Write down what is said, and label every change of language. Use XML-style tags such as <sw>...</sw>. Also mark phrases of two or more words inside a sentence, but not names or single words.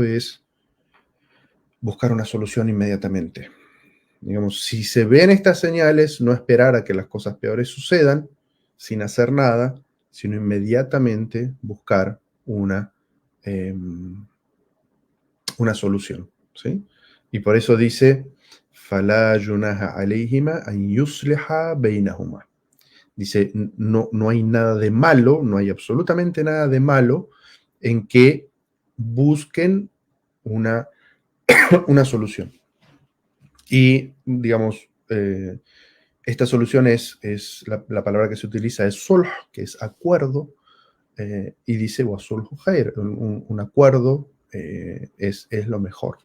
<es>Es buscar una solución inmediatamente. Digamos, si se ven estas señales, no esperar a que las cosas peores sucedan sin hacer nada, sino inmediatamente buscar eh, una solución, ¿sí? Y por eso dice,</es> <ar>فَلَا جُنَاحَ عَلَيْهِمَا أَنْ يُصْلِحَا بَيْنَهُمَا.</ar> <es>Dice, no hay nada de malo, no hay absolutamente nada de malo en que busquen una, una solución. Y, digamos, esta solución es la palabra que se utiliza es sulh, que es acuerdo, y dice</es> <ar>والصلح خير,</ar> <es>un acuerdo es lo mejor.</es>